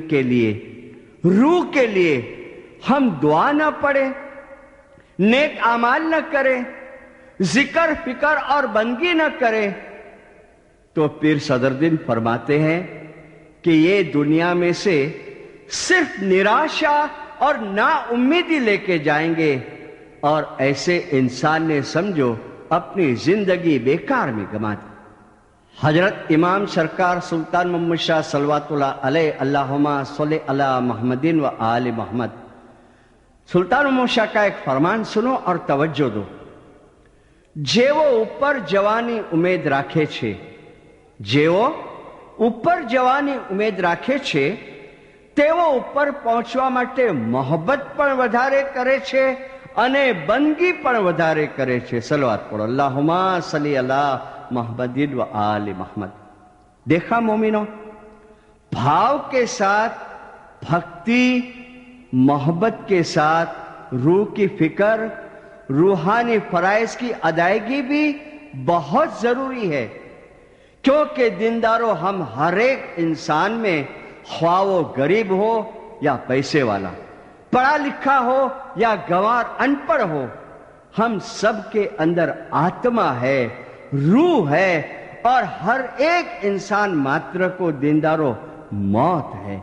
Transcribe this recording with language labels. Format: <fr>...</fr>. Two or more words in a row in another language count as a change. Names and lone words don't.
<ur>کے لیے، روح کے لیے ہم دعا نہ پڑھیں، نیک اعمال نہ کریں، ذکر فکر اور بندگی نہ کریں، تو پیر صدر دین فرماتے ہیں کہ یہ دنیا میں سے صرف نراشا اور نا امیدی لے کے جائیں گے، اور ایسے انسان نے سمجھو اپنی زندگی بیکار میں گما دی۔ حضرت امام سرکار سلطان محمد شاہ صلوات اللہ علیہ،</ur> <ar>اللہم صلی علی محمد و آل محمد،</ar> <ur>سلطان محمد شاہ کا ایک فرمان سنو اور توجہ دو۔</ur> <gu>જેવો ઉપર જવાની ઉમેદ રાખે છે، જેવો ઉપર જવાની ઉમેદ રાખે છે તેવો ઉપર પહોંચવા માટે મોહબ્બત પણ વધારે કરે છે અને બંદગી પણ વધારે કરે છે۔ સલવાત પઢો،</gu> <ar>اللہم صلی علی محمد و آل محمد۔</ar> <ur>دیکھا مومنوں، بھاؤ کے ساتھ بھکتی، محبت کے ساتھ روح کی فکر، روحانی فرائض کی ادائیگی بھی بہت ضروری ہے، کیونکہ دینداروں ہم ہر ایک انسان میں، خواہ وہ غریب ہو یا پیسے والا، پڑھا لکھا ہو یا گنوار ان پڑھ ہو، ہم سب کے اندر آتما ہے، روح ہے، اور ہر ایک انسان ماتر کو دینداروں موت ہے۔</ur>